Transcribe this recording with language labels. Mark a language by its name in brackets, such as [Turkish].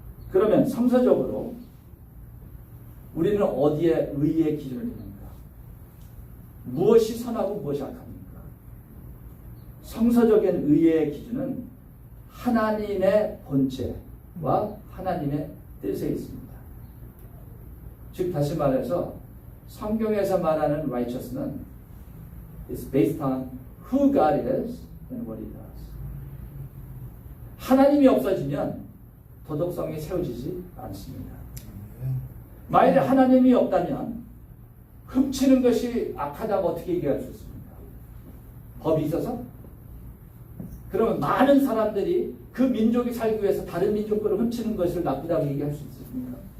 [Korean] 그러면 성서적으로 우리는 어디에 의의 기준을 두는가? 무엇이 선하고 무엇이 악합니까? 성서적인 의의 기준은 하나님의 본체와 하나님의 뜻에 있습니다. 즉 다시 말해서 성경에서 말하는 [English] righteous는 is based on who God is and what He does. [Korean] 하나님이 없어지면 도덕성이 세워지지 않습니다. 만일에 하나님이 없다면 훔치는 것이 악하다고 어떻게 얘기할 수 있습니까? 법이 있어서? 그러면 많은 사람들이 그 민족이 살기 위해서 다른 민족 거를 훔치는 것을 나쁘다고 얘기할 수 있습니까?